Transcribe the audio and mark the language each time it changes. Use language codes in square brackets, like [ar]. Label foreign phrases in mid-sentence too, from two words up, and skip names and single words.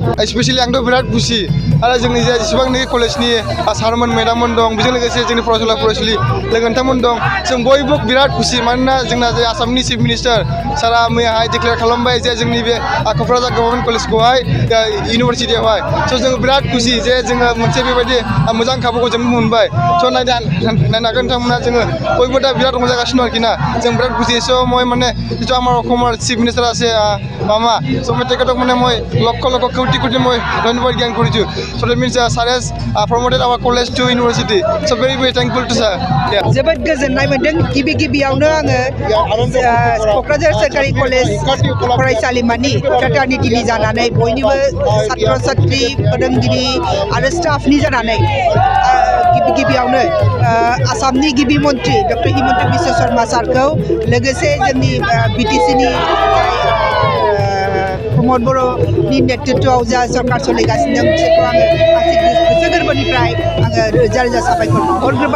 [brx] स्पेशली आंथ' बिराद खुसि आरो जोंनि जेसेबांनि कलेजनि सारमोन मेडाममोन दं बेजों लोगोसे जोंनि फरायसुलि लोगोनथामोन दं जों बयबो बिराद खुसि मानोना जोंना जे आसामनि [en] chief minister [brx] सारा मैयाहाय डिक्लेयार खालामबाय जे जोंनि बे क'क्राझार गभर्नमेन्ट कलेजखौहाय इउनिभारसिटियावहाय स' जों बिराद खुसि जे जोङो मोनसे बेबायदि मोजां खाबुखौ जों मोनबाय। स' नायनो हागोन नोंथांमोना जोङो बयबो दा बिराद रंजागासिनो आरोखि ना जों बिराद खुसि। [as] स' মই মানে যিটো আমাৰ অসমৰ [en] chief minister [as] আছে মামা চ' মই তেখেতক মানে মই লক্ষ কোটি মই ধন্যবাদ জ্ঞান কৰিছোঁ। [en] so that means sir has promoted our college to university so very thankful to sir. [brx] जोबोद गोजोननाय मोनदों। गिबियावनो आङो क'क्राझार सोरखारि कलेज फरायसालिमानि फ्राटारनिटिनि जानानै बयनिबो छात्र छात्री फोरोंगिरि आरो स्टाफनि जानानै गिबियावनो आसामनि गिबि मन्थ्रि डक्टर हिमन्त बिश्व शर्मा सारखौ लोगोसे जोंनि बिटिसिनि प्रमद बर'नि नेतृत्वआव जा सरकार सोलिगासिनो दं बिसोरखौ आङो गोसो गोरबोनिफ्राय आङो रोजा रोजा साबायखर बावहरग्रोबाय।